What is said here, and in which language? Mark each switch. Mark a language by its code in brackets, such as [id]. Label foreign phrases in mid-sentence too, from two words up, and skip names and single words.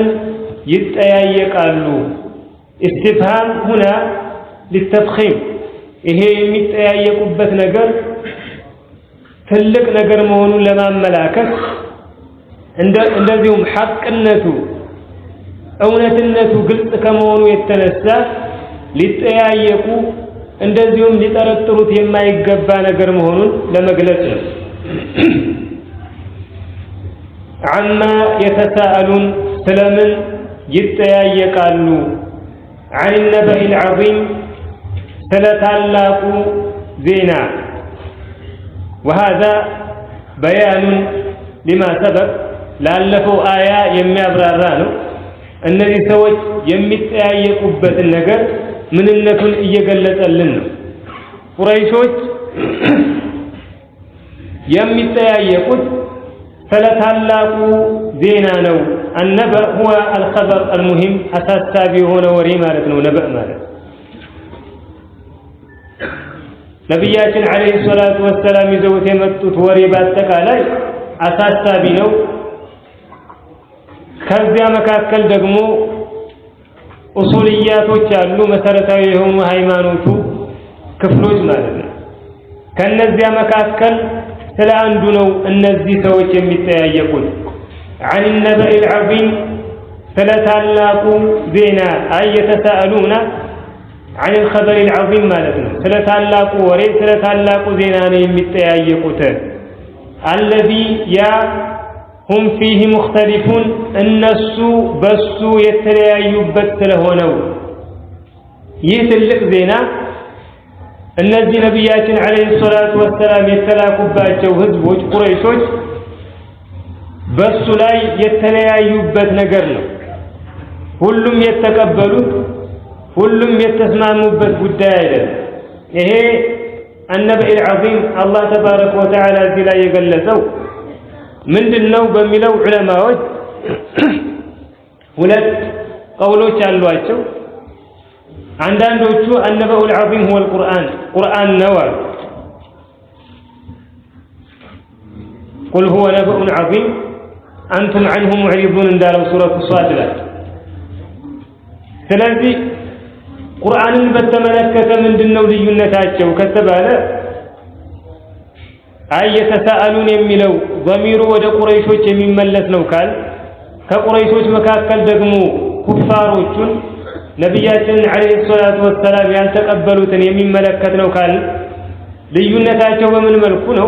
[am] ይጠያየቃሉ። [ar] استفهام هنا للتفخيم [am] ይሄ የሚጠያየቁበት ነገር ትልቅ ነገር መሆኑን ለማመላከት እንደዚሁም ሐቅነቱ እውነትነቱ ግልጽ ከመሆኑ የተነሳ ሊጠያየቁ እንደዚሁም ሊጠረጥሩት የማይገባ ነገር መሆኑን ለመግለጽ ነው። [ar] عما يتساءلون [am] ስለምን ይጠያየቃሉ። [ar] عن النبأ العظيم [am] ስለታላቁ ዜና [ar] وهذا بيان لما سبق [am] ላለፈው አያ የሚያብራራ ነው። እነዚህ ሰዎች የሚጠያየቁበትን ነገር ምንነቱን እየገለጸልን ነው። ቁረይሾች የሚጠያየቁት ስለታላቁ ዜና ነው። [ar] النبأ هو الخبر المهم [am] አሳሳቢ የሆነ ወሬ ማለት ነው። ነብእ ማለት ነብያችን [ar] عليه الصلاة والسلام [am] ይዘውት የመጡት ወሬ በአጠቃላይ አሳሳቢ ነው። ከዚያ መካከል ደግሞ ኡሱልያቶች አሉ፣ መሰረታዊ የሆኑ ሃይማኖቱ ክፍሎች ማለት ነው። ከነዚያ መካከል ስለ አንዱ ነው እነዚህ ሰዎች የሚጠያየቁት። عن [ar] النبأ العظيم [am] ስለታላቁ ዜና [ar] أي يتساءلون عن الخبر العظيم [am] ማለት ነው። ስለታላቁ ወሬ ስለታላቁ ዜና ነው የሚጠያየቁት። [ar] الذي يا هم فيه مختلفون [am] እነሱ በሱ የተለያዩበት ስለሆነው ይህ ትልቅ ዜና እነዚህ ነብያችን [ar] عليه الصلاة والسلام [am] የተላኩባቸው ህዝቦች ቁረይሾች በሱ ላይ የተለያዩበት ነገር ነው። ሁሉም የተቀበሉት ሁሉም የተስማሙበት ጉዳይ አይደለም። ይሄ [ar] النبأ العظيم الله تبارك وتعالى [am] እዚህ ላይ የገለጸው ምንድነው በሚለው ዑለማዎች ሁለት ቀውሎች አሏቸው። አንዳንዶቹ [ar] النبأ العظيم هو القرآن [am] ቁርአን ነው አሉ። [ar] قل هو نبأ عظيم أنتم عنه معرضون [am] እንዳለው ሱረቱ ሷድ ላይ። ስለዚህ ቁርአንን በተመለከተ ምንድነው ልዩነታቸው ከተባለ የተሳአሉን የሚለው ضميሩ ወደ ቁረይሾች የሚመለስ ነው ካል ከቁረይሾች መካከል ደግሞ ኩፋሮቹን ነብያችን [ar] عليه الصلاة والسلام [am] ያልተቀበሉትን የሚመለከት ነው ካል ልዩነታቸው በምን መልኩ ነው?